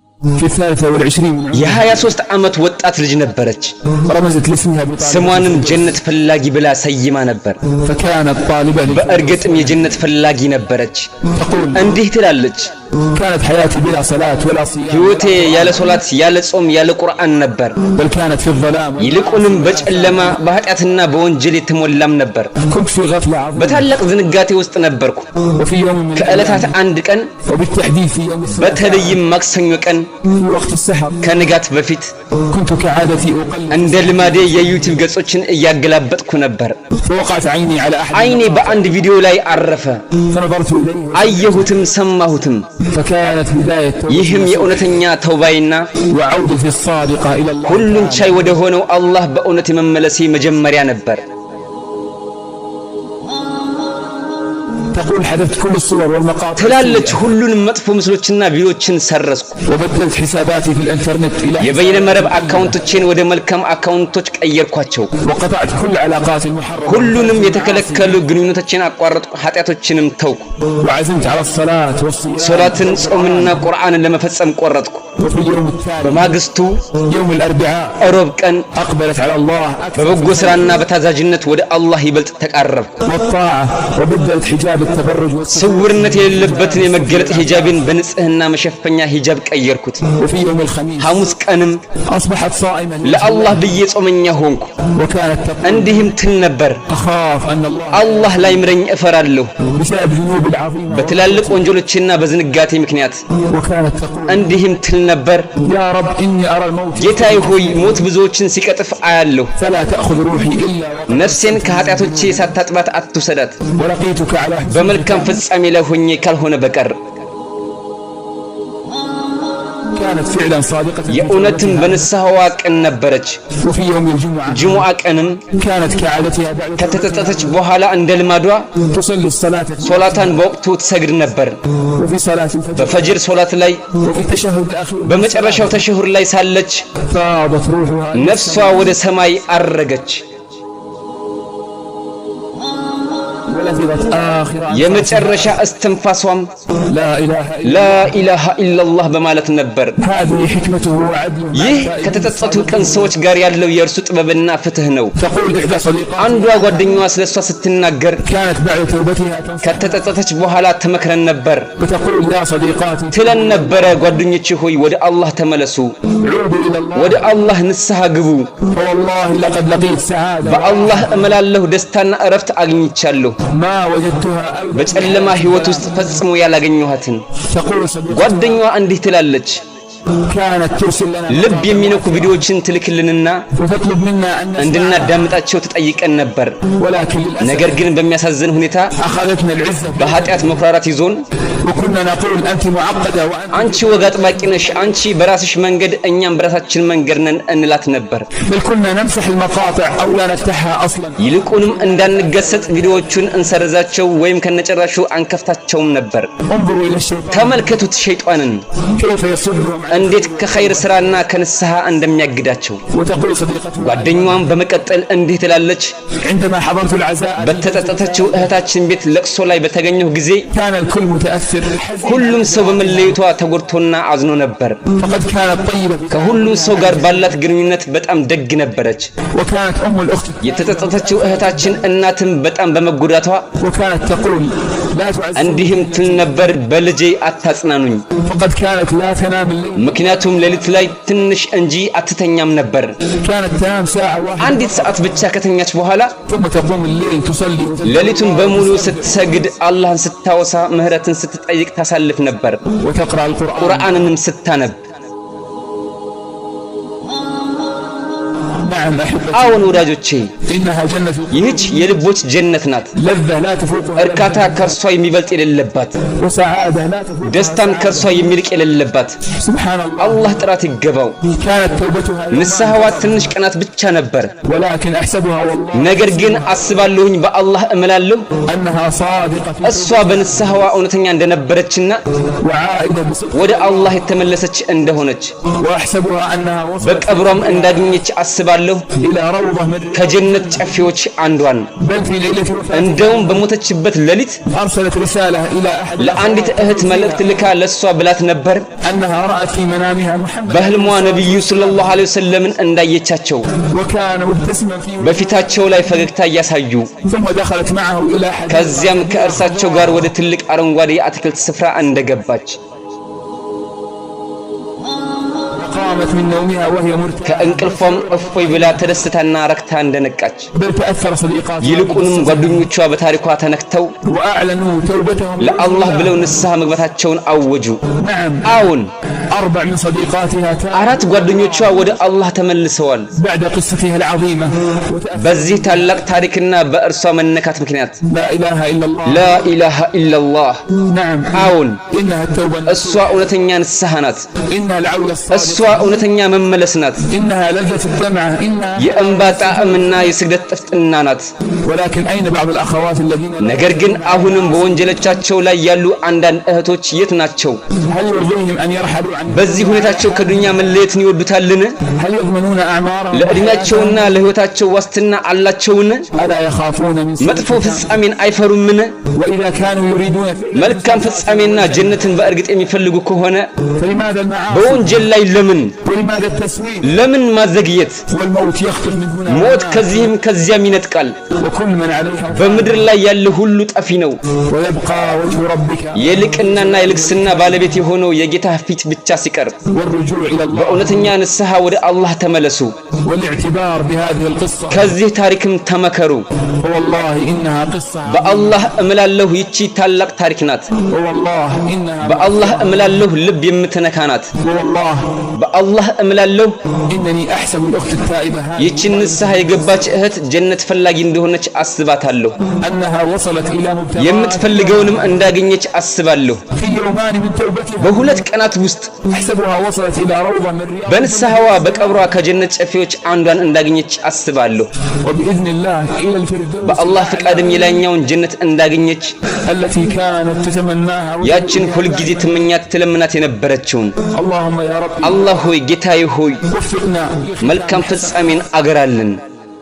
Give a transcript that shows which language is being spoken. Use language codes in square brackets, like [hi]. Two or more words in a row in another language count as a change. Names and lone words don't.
[ar] في 23 [am] የ23 ዓመት ወጣት ልጅ ነበረች [ar] رمزت لاسمها بطالب [am] ስሟንም ጀነት ፈላጊ ብላ ሰይማ ነበር [ar] فكانت طالبة [am] በእርግጥም የጀነት ፈላጊ ነበረች እንዲህ ትላለች [ar] كانت حياتي بلا صلاة ولا صيام [am] ህይወቴ ያለ ሶላት ያለ ጾም ያለ ቁርአን ነበር [ar] بل كانت في الظلام [am] ይልቁንም በጨለማ በኃጢአትና በወንጀል የተሞላም ነበር [ar] كنت في غفلة عظيمة [am] በታላቅ ዝንጋቴ ውስጥ ነበርኩ [ar] وفي يوم من [am] ከዕለታት አንድ ቀን [ar] وبالتحديد في يوم السبت [am] በተለይም ማክሰኞ ቀን [ar] في وقت السحر [am] ከንጋት በፊት [ar] كنت كعادتي أقلب [am] እንደ ልማዴ የዩቲዩብ ገጾችን እያገላበጥኩ ነበር [ar] فوقعت عيني على أحد [am] አይኔ በአንድ ቪዲዮ ላይ አረፈ [ar] فنظرت إليه [am] አየሁትም ሰማሁትም [ar] فكانت بداية [am] ይህም የእውነተኛ ተውባይና [ar] وعودتي الصادقة إلى الله [am] ሁሉን ቻይ ወደ ሆነው አላህ በእውነት የመመለሴ መጀመሪያ ነበር [ar] تقول حذفت كل الصور والمقاطع [am] ትላለች ሁሉንም መጥፎ ምስሎችና ቪዲዮችን ሰረዝኩ [ar] وبدلت حساباتي في الانترنت إلى [am] የበይነ መረብ አካውንቶችን ወደ መልካም አካውንቶች ቀየርኳቸው [ar] وقطعت كل علاقات المحرمة [am] ሁሉንም የተከለከሉ ግንኙነቶችን አቋረጥኩ ኃጢያቶችንም ተውኩ [ar] وعزمت على الصلاة والصيام [am] ሶላትን ጾምና ቁርአንን ለመፈጸም ቆረጥኩ [ar] وفي اليوم التالي [am] በማግስቱ [ar] يوم الأربعاء [am] ሮብ ቀን [ar] أقبلت على الله أكثر [am] በበጎ ስራና በታዛዥነት ወደ አላህ ይበልጥ ተቃረብኩ [ar] والطاعة وبدلت حجاب التبرج والستر [am] ስውርነት የሌለበትን የመገለጥ ሂጃብን በንጽህና መሸፈኛ ሂጃብ ቀየርኩት [ar] وفي يوم الخميس [am] ሐሙስ ቀንም [ar] أصبحت صائما [am] ለአላህ ብዬ ጾመኛ ሆንኩ [ar] وكانت تقول [am] እንዲህም ትል ነበር [ar] أخاف أن الله [am] አላህ ላይ ምረኝ እፈራለሁ [ar] بسبب ذنوب العظيمة [am] በትላልቅ ወንጀሎችና በዝንጋቴ ምክንያት [ar] وكانت تقول [am] እንዲህም ትል ነበር [ar] يا رب إني أرى الموت [am] ጌታዬ ሆይ ሞት ብዙዎችን ሲቀጥፍ አያለሁ [ar] فلا تأخذ روحي إلا [am] ነፍሴን ከኃጢአቶቼ ሳታጥባት አትውሰዳት [ar] ولقيتك على حسن [am] በመልካም ፍጻሜ ላይ ሆኜ ካልሆነ በቀር [ar] كانت فعلا صادقة [am] የእውነትም በንስሐዋ ቀን ነበረች [ar] وفي يوم الجمعة [am] ጅሙዓ ቀንም [ar] كانت كعادتها بعد [am] ከተጸጸተች በኋላ እንደ ልማዷ [ar] تصلي الصلاة [am] ሶላታን በወቅቱ ትሰግድ ነበር [ar] وفي صلاة الفجر [am] በፈጅር ሶላት ላይ [ar] وفي التشهد الأخير [am] በመጨረሻው ተሸሁር ላይ ሳለች [ar] فاضت روحها [am] ነፍሷ ወደ ሰማይ አረገች [ar] ولفظت آخر [am] የመጨረሻ እስትንፋሷም [ar] لا إله إلا لا إله إلا الله [am] በማለት ነበር [ar] هذه حكمته وعدله [am] ይህ ከተጸጸቱ ቀን ሰዎች ጋር ያለው የእርሱ ጥበብና ፍትህ ነው [ar] تقول إحدى صديقاتها [am] አንዷ ጓደኛዋ ስለሷ ስትናገር [ar] كانت بعد توبتها تنصح [am] ከተጸጸተች በኋላ ተመክረን ነበር [ar] وتقول يا صديقاتي [am] ትለን ነበረ ጓደኞቼ ሆይ ወደ አላህ ተመለሱ [ar] عودوا إلى الله [am] ወደ አላህ ንስሐ ግቡ [ar] فوالله لقد لقيت سعادة [am] በአላህ እመላለሁ ደስታና እረፍት አግኝቻለሁ [ar] ما وجدتها أبدا [am] በጨለማ ህይወት ውስጥ ፈጽሞ ያላገኘኋትን [ar] تقول صديقاتي [am] ጓደኛዋ እንዲህ ትላለች [ar] كانت ترسل لنا [am] ልብ የሚነኩ ቪዲዮዎችን ትልክልንና [ar] وتطلب منا أن نسمع [am] እንድናዳምጣቸው ትጠይቀን ነበር [ar] ولكن للأسف [am] ነገር ግን በሚያሳዝን ሁኔታ [ar] أخذتنا العزة [am] በኃጢአት መኩራራት ይዞን [ar] وكنا نقول أنت معقدة وأنت [am] አንቺ ወግ አጥባቂ ነሽ አንቺ በራስሽ መንገድ እኛም በራሳችን መንገድ ነን እንላት ነበር [ar] بل كنا نمسح المقاطع أو لا نفتحها أصلا [am] ይልቁንም እንዳንገሰጥ ቪዲዮዎቹን እንሰርዛቸው ወይም ከነጨራሹ አንከፍታቸውም ነበር [ar] انظروا إلى الشيطان [am] ተመልከቱት ሸይጣንን [ar] كيف يصدهم عنه [am] እንዴት ከኸይር ስራና ከንስሐ እንደሚያግዳቸው [ar] وتقول صديقته [am] ጓደኛዋም በመቀጠል እንዲህ ትላለች [ar] عندما حضرت العزاء [am] በተጸጸተችው እህታችን ቤት ለቅሶ ላይ በተገኘሁ ጊዜ [ar] كان الكل متأثر حزين [am] ሁሉም ሰው በመለየቷ ተጎድቶና አዝኖ ነበር [ar] فقد كانت طيبة [am] ከሁሉም ሰው ጋር ባላት ግንኙነት በጣም ደግ ነበረች [ar] وكانت أم الأخت [am] የተጸጸተችው እህታችን እናትም በጣም በመጎዳቷ [ar] وكانت تقول لا تعزز [am] እንዲህም ትል ነበር በልጄ አታጽናኑኝ [ar] فقد كانت لا تنام الليل [am] ምክንያቱም ሌሊት ላይ ትንሽ እንጂ አትተኛም ነበር [ar] كانت تنام ساعة واحدة [am] አንዲት ሰዓት ብቻ ከተኛች በኋላ [ar] ثم تقوم الليل تصلي [am] ሌሊቱን በሙሉ ስትሰግድ አላህን ስታወሳ ምህረትን ስትጠይቅ ታሳልፍ ነበር [ar] وتقرأ القرآن [am] ቁርአንንም ስታነብ [ar] نعم أحبتي [am] አዎን ወዳጆቼ [ar] إنها جنة [am] ይህች የልቦች ጀነት ናት [ar] لذة لا تفوقها [am] እርካታ ከርሷ የሚበልጥ የሌለባት [ar] وسعادة لا تفوقها [am] ደስታም ከርሷ የሚልቅ የሌለባት [ar] سبحان الله [am] አላህ ጥራት ይገባው [ar] كانت توبتها [am] ንስሐዋ ትንሽ ቀናት ብቻ ነበር [ar] ولكن أحسبها والله [am] ነገር ግን አስባለሁኝ በአላህ እምላለሁ [ar] أنها صادقة [am] እሷ በንስሐዋ እውነተኛ እንደነበረችና [ar] وعائدة بصدق [am] ወደ አላህ የተመለሰች እንደሆነች [ar] وأحسبها أنها وصلت [am] በቀብሯም እንዳገኘች አስባለሁ አስባለሁ [ar] إلى روضة من [am] ከጀነት ጨፌዎች አንዷን [ar] بل في ليلة وفاتها [am] እንደውም በሞተችበት ሌሊት [ar] أرسلت رسالة إلى أحد [am] ለአንዲት እህት መልእክት ልካ ለሷ ብላት ነበር [ar] أنها رأت في منامها محمد [am] በህልሟ ነብዩ [ar] صلى الله عليه وسلم [am] እንዳየቻቸው [ar] وكان مبتسما في [am] በፊታቸው ላይ ፈገግታ እያሳዩ [ar] ثم دخلت معه إلى حديقة [am] ከዚያም ከእርሳቸው ጋር ወደ ትልቅ አረንጓዴ የአትክልት ስፍራ እንደገባች [ar] قامت من نومها وهي مرتاحة [am] ከእንቅልፏም እፎይ ብላ ተደስታና ረክታ እንደነቃች [ar] بل تأثر صديقاتها [am] ይልቁንም ጓደኞቿ በታሪኳ ተነክተው [ar] وأعلنوا توبتهم [am] ለአላህ ብለው ንስሐ መግባታቸውን አወጁ [ar] نعم [am] አዎን [ar] 4 من صديقاتها [am] አራት ጓደኞቿ ወደ አላህ ተመልሰዋል [ar] بعد قصتها العظيمة [am] በዚህ ታላቅ ታሪክና በእርሷ መነካት ምክንያት [ar] لا إله إلا الله لا إله إلا الله نعم [am] አዎን [ar] إنها التوبة [am] እሷ እውነተኛ ንስሐ ናት [ar] إنها العودة [am] እሷ [ar] الصادقة [am] እውነተኛ መመለስ ናት [ar] إنها لذة الدمعة إنها [am] የእንባ ጣዕምና የስግደት ጥፍጥና ናት [ar] ولكن أين بعض الأخوات الذين [am] ነገር ግን አሁንም በወንጀሎቻቸው ላይ ያሉ አንዳንድ እህቶች የት ናቸው [ar] هل يرضيهم أن يرحلوا عن [am] በዚህ ሁኔታቸው ከዱንያ መለየትን ይወዱታልን [ar] هل يضمنون أعمارهم [am] ለእድሜያቸውና ለህይወታቸው ዋስትና አላቸውን [ar] ألا يخافون من [am] መጥፎ ፍጻሜን አይፈሩምን [ar] وإذا كانوا يريدون [am] መልካም ፍጻሜና ጀነትን በእርግጥ የሚፈልጉ ከሆነ [ar] فلماذا المعاصي [am] በወንጀል ላይ [ar] ولماذا التسويف [am] ለምን ማዘግየት [ar] والموت يخطف من هنا [am] ሞት ከዚህም ከዚያም ይነጥቃል [ar] وكل من عليها [am] በምድር ላይ ያለ ሁሉ ጠፊ ነው [ar] ويبقى وجه ربك [am] የልቅናና የልግስና ባለቤት የሆነው የጌታ ፊት ብቻ ሲቀር [ar] والرجوع إلى الله [am] በእውነተኛ ንስሐ ወደ አላህ ተመለሱ [ar] والاعتبار بهذه القصة [am] ከዚህ ታሪክም ተመከሩ [ar] والله إنها قصة [am] በአላህ እምላለሁ ይቺ ታላቅ ታሪክ ናት [ar] والله إنها [am] በአላህ እምላለሁ ልብ የምትነካ ናት [ar] والله [am] በአላህ እምላለሁ [ar] إنني أحسب الأخت التائبة هذه [am] ይቺን ንስሐ የገባች እህት ጀነት ፈላጊ እንደሆነች አስባታለሁ [ar] أنها وصلت إلى مبتغى [am] የምትፈልገውንም እንዳገኘች አስባለሁ [ar] في يومان من توبتها [am] በሁለት ቀናት ውስጥ [ar] أحسبها وصلت إلى روضة من رياض [am] በንስሐዋ በቀብሯ ከጀነት ጨፌዎች አንዷን እንዳገኘች አስባለሁ [ar] وبإذن الله إلى الفردوس [am] በአላህ ፍቃድም የላይኛውን ጀነት እንዳገኘች [ar] التي كانت تتمناها [am] ያችን ሁልጊዜ ትመኛት ትለምናት የነበረችውን [ar] اللهم يا رب [am] አላህ ሆይ ጌታዬ ሆይ [ar] وفقنا [am] መልካም ፍጻሜን አገራልን